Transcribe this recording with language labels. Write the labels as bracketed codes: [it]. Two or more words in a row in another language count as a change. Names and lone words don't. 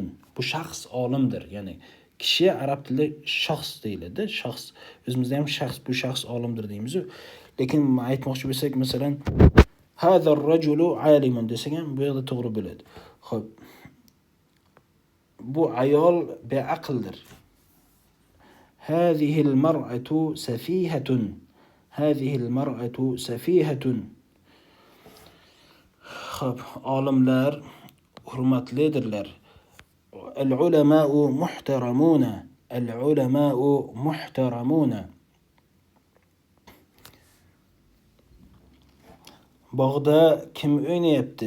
[uz] Bu shaxs olimdir, ya'ni kishi arab tilida shaxs deyiladi. Shaxs. O'zimizda ham shaxs, bu shaxs olimdir deymiz. Lekin aytmoqchi bo'lsak, masalan, [ar] هذا الرجل عالم [uz] desak ham bu yerda to'g'ri bo'ladi. Xo'p. Bu ayol beaqldir. [ar] هذه المرأة سفيهة. هذه المرأة سفيهة. [uz] Xo'p, olimlar hurmatlidirlar. [ar] العلماء محترمون. العلماء محترمون. [uz] Bog'da kim o'ynayapti?